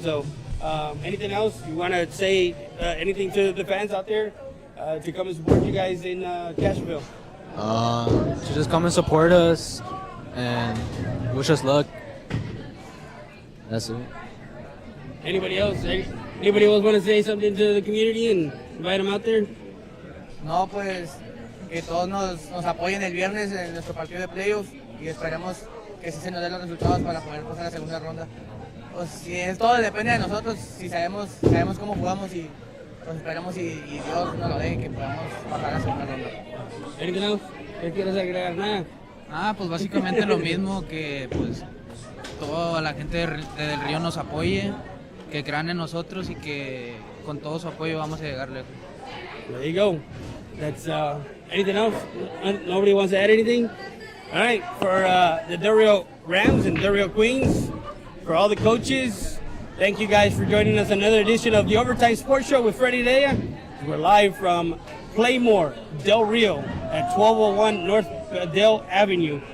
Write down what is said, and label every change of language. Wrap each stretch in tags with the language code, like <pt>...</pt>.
<en>So, anything else you want to say? Anything to the fans out there to come and support you guys in Castroville? To just come and support us and wish us luck. That's it. Anybody else? Anybody else want to say something to the community and invite them out there?</en> <es>No, pues. Que todos nos apoyen el viernes en nuestro partido de playoffs y esperemos que sí se nos den los resultados para poder pasar a la segunda ronda. Pues si todo depende de nosotros, si sabemos cómo jugamos y pues esperemos y Dios nos lo dé que podamos pasar a la segunda ronda.</es> <en>¿Anything else?</en> <es>¿Qué quieres agregar? Nada. Pues básicamente lo mismo, que pues toda la gente del Río nos apoye, que crean en nosotros y que con todo su apoyo vamos a llegar lejos.</es> <en>There you go. That's anything else? Nobody wants to add anything? All right, for the Del Rio Rams and Del Rio Queens. For all the coaches, thank you guys for joining us on another edition of the Overtime Sports Show with Freddie Dea. We're live from Pla-Mor, Del Rio at 1201 North Dale Avenue.</en>